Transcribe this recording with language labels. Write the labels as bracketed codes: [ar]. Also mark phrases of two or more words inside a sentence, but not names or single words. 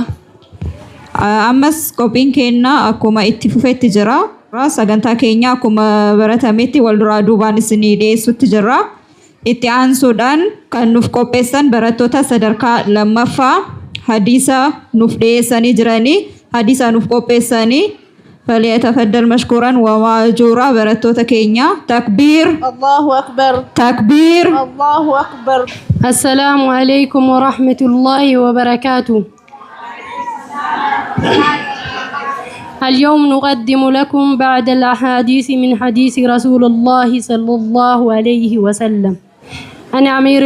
[om] Ammas qophiin keenya akkuma itti fufetti jira. Sagantaa keenya akkuma baratametti wal duraa duubaan isinii dhiyeessutti jira. Itti aansuudhaan kan nuuf qopheessan barattoota sadarkaa lammaffaa hadiisa nuuf dhiyeessanii jiranii hadiisa nuuf qopheessanii [ar] فليتفضل مشكورا ومأجورا [om] barattoota keenya. تكبير. [ar] الله أكبر. تكبير. الله أكبر. السلام عليكم ورحمة الله وبركاته. اليوم نقدم لكم بعد الأحاديث من حديث رسول الله صلى الله عليه وسلم عن أمير